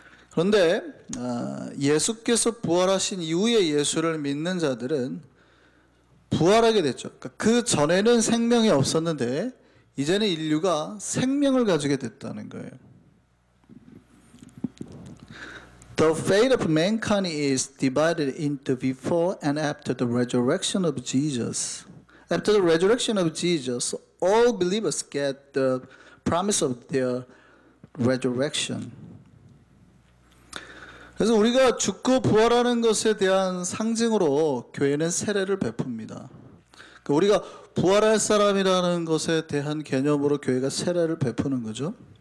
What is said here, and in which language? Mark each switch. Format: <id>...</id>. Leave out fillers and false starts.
<ko>그런데 예수께서 부활하신 이후에 예수를 믿는 자들은 부활하게 됐죠. 그 전에는 생명이 없었는데 이제는 인류가 생명을 가지게 됐다는 거예요.</ko> <en>The fate of mankind is divided into before and after the resurrection of Jesus. After the resurrection of Jesus, all believers get the promise of their resurrection.</en> <ko>그래서 우리가 죽고 부활하는 것에 대한 상징으로 교회는 세례를 베풉니다. 그러니까 우리가 부활할 사람이라는 것에 대한 개념으로 교회가 세례를 베푸는 거죠.</ko>